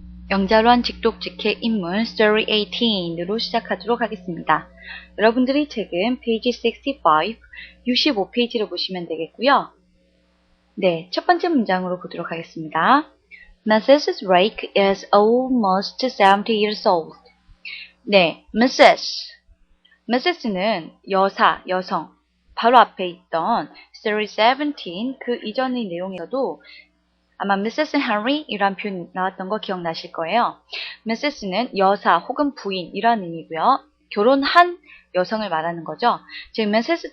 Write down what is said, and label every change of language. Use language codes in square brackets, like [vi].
[ko] 영자로한 직독직해 인문 Story 18으로 시작하도록 하겠습니다. 여러분들이 책은 페이지 65, 65페이지를 보시면 되겠고요. 네, 첫 번째 문장으로 보도록 하겠습니다. [en] Mrs. Drake is almost 70 years old. [ko] 네, Mrs는 여성. 바로 앞에 있던 Story 17, 그 이전의 내용에서도 아마 Mrs. Henry 이란 표현 나왔던 거 기억나실 거예요. Mrs는 여사 혹은 부인 이란 의미고요. 결혼한 여성을 말하는 거죠. 즉 Mrs.